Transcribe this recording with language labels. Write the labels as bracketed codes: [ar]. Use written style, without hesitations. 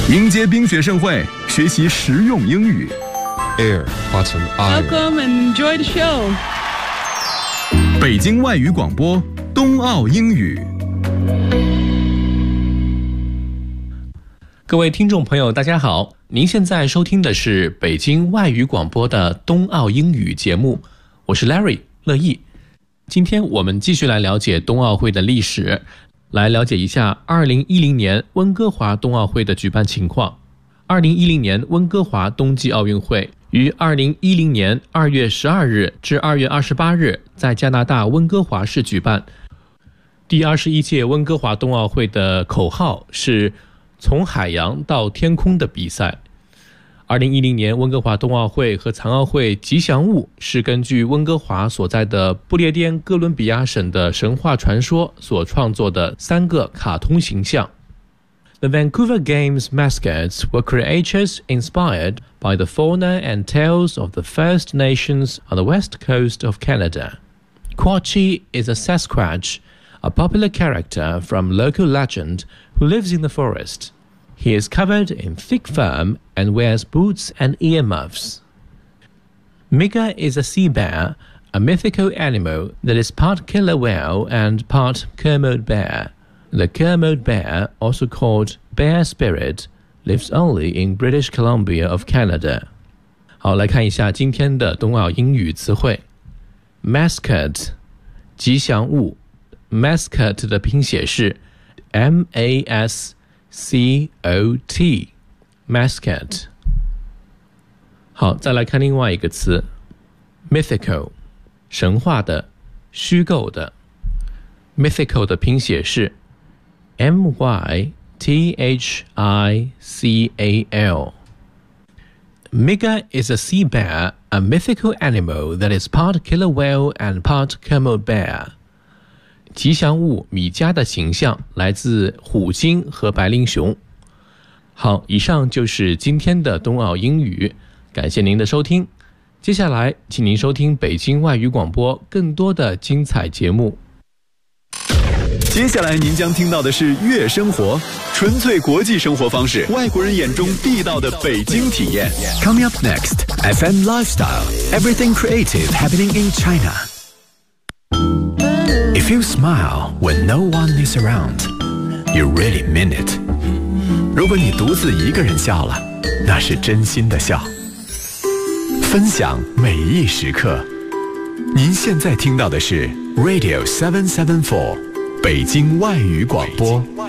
[zh] 接冰雪盛会，学习实用英语。 [en] Air, Autumn, Iron. Welcome and enjoy the show. [zh] 北京外语广播，冬奥英语。各位听众朋友，大家好，您现在收听的是北京外语广播的冬奥英语节目，我是 Larry 乐毅。今天我们继续来了解冬奥会的历史，来了解一下2010年温哥华冬奥会的举办情况。 2010年温哥华冬季奥运会于2010年2月12日至2月28日在加拿大温哥华市举办。第21届温哥华冬奥会的口号是从海洋到天空的比赛。 2010年温哥华冬奥会和残奥会吉祥物是根据温哥华所在的不列颠哥伦比亚省的神话传说所创作的三个卡通形象。 [en] The Vancouver Games mascots were creatures inspired by the fauna and tales of the First Nations on the west coast of Canada. Quatchy is a Sasquatch, a popular character from local legend who lives in the forest. He is covered in thick fur and wears boots and earmuffs. Mika is a sea bear, a mythical animal that is part killer whale and part Kermode bear. The Kermode bear, also called bear spirit, lives only in British Columbia of Canada. [zh] 好，来看一下今天的冬奥英语词汇。 Mascot, 吉祥物。 Mascot 的拼写是 M-A-S-C-O-T, mascot. 好，再来看另外一个词 ,mythical, 神话的，虚构的。 mythical 的拼写是 M-Y-T-H-I-C-A-L. [en] Mika is a sea bear, a mythical animal that is part killer whale and part Kermode bear. [zh] 吉祥物米迦的形象来自虎鲸和白灵熊。好，以上就是今天的冬奥英语，感谢您的收听。接下来，请您收听北京外语广播更多的精彩节目。接下来您将听到的是月生活，纯粹国际生活方式，外国人眼中地道的北京体验。 [en] Coming up next, FM Lifestyle, Everything Creative Happening in China. If you smile when no one is around, you really mean it. [zh] 如果你独自一个人笑了，那是真心的笑。分享每一时刻。您现在听到的是 Radio 774, 北京外语广播。